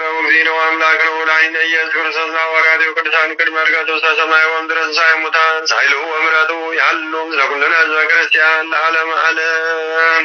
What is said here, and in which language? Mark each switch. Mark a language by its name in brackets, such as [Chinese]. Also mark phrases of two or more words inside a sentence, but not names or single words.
[Geez] እግዚእነ ወአምላክነ ወላዲነ ኢየሱስ ክርስቶስ ሐዋርያት ቅዱሳን ቅድመ ዕርገቱ ውስተ ሰማይ ወምድረ ትንሣኤ ሙታን ኃይሉ ወምሕረቱ ያሉ ምስለ ኩልነ ሕዝበ ክርስቲያን ለዓለመ ዓለም